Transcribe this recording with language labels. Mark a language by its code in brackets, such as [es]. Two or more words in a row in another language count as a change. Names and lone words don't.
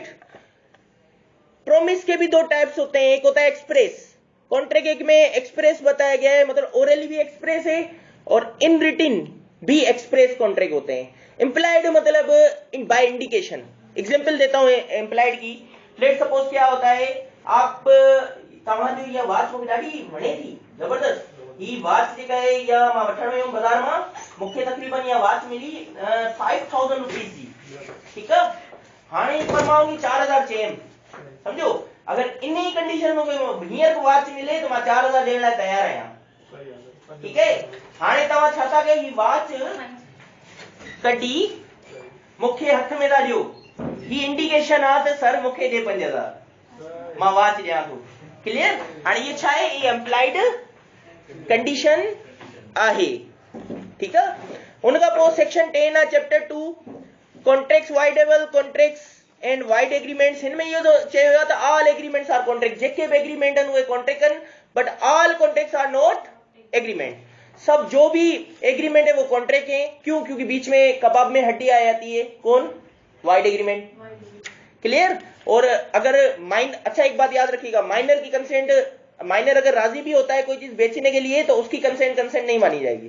[hi] प्रोमिस के भी दो टाइप्स होते हैं, एक होता है एक्सप्रेस। कॉन्ट्रैक्ट एक में एक्सप्रेस बताया गया है, मतलब ओरली भी एक्सप्रेस है और [en] in written [hi] भी एक्सप्रेस कॉन्ट्रैक्ट होते हैं। इंप्लाइड मतलब [en] by indication. [hi] एग्जांपल देता हूं इंप्लाइड की। [en] let suppose [hi] क्या होता है, [sd] आप तव्हां जो वॉच मूंखे ॾाढी वणे थी जबरदस्त, ही वॉच जेका है या मां वठण वियुमि बाज़ार मां, मूंखे तकरीबन इहा वॉच मिली 5000 रुपीस जी। [hi] ठीक है, [sd] हाणे पर मां उनखे 4000 चयमि, [hi] समझो। [sd] अगर इन ही कंडीशन में हींअर को वॉच मिले तो मां 4000 ॾियण लाइ तयार आहियां। [hi] ठीक है, [sd] हाणे तव्हां छा था कयो, ही वॉच कढी मूंखे हथ में था ॾियो, ही इंडिकेशन आहे त सर मूंखे ॾे 5000, मां वॉच ॾियां थो। क्लियर? हाणे ये छा आहे? ये एम्प्लाइड कंडीशन आहे। [hi] ठीक है, [sd] उनका पोइ सेक्शन 10 आहे चैप्टर 2, [en] contracts voidable contracts and void agreements. [sd] हिन में इहो चयो वियो आहे त [en] all agreements are contract. [sd] जेके भी एग्रीमेंट आहिनि उहे कॉन्ट्रैक्ट आहिनि, [en] But all contracts are not agreement. [hi] सब जो भी एग्रीमेंट है वो कॉन्ट्रैक्ट है। क्यों? क्योंकि बीच में कबाब में हड्डी आ जाती है, कौन? [en] Void agreement. Clear? [hi] और अगर अच्छा एक बात याद रखिएगा, माइनर की कंसेंट, माइनर अगर राजी भी होता है कोई चीज बेचने के लिए तो उसकी कंसेंट नहीं मानी जाएगी।